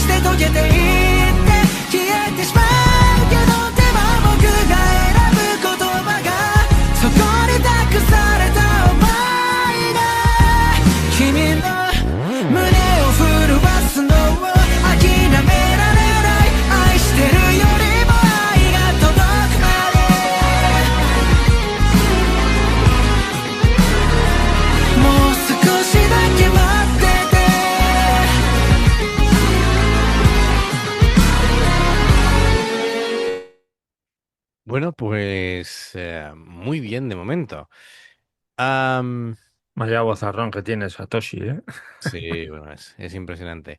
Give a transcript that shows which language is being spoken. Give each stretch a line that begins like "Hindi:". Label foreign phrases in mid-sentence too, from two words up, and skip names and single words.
Japanese: て溶けていって消えてしまうけどでも僕が選ぶ言葉がそこに託された想いが君の胸を震わすのを諦められない愛してるよりも愛が届くまでもう少しだけ待ってて
Spanish: Bueno, pues muy bien de momento. Am, Vaya vozarrón que tiene Satoshi, ¿eh? sí, bueno, es impresionante.